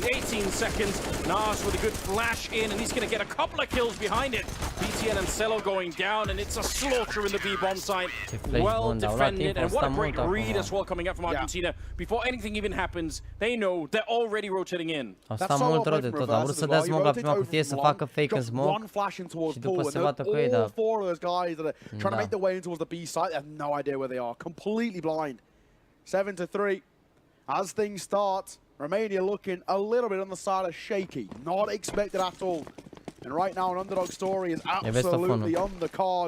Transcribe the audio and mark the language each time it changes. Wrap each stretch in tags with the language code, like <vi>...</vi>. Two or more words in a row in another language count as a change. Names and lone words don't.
<en>18 seconds. Nas with a good flash in, and he's going to get a couple of kills behind it. BTN and Cello going down, and it's a slaughter in the B bomb site. Well defended, and what a great read as well coming up from Argentina. Before anything even happens, they know they're already rotating in.</en> <ro>Asta mult rău de tot. A vrut să dea smoke la prima cutie, să facă fake în smoke și după se bată cu ei, dar...</ro> <en>All 4 of those guys that are trying to make their way in towards the B site, they have no idea where they are. Completely blind. 7-3. As things start, Romania looking a little bit on the side of shaky. Not expected at all. And right now, an underdog story is absolutely on the card.</en>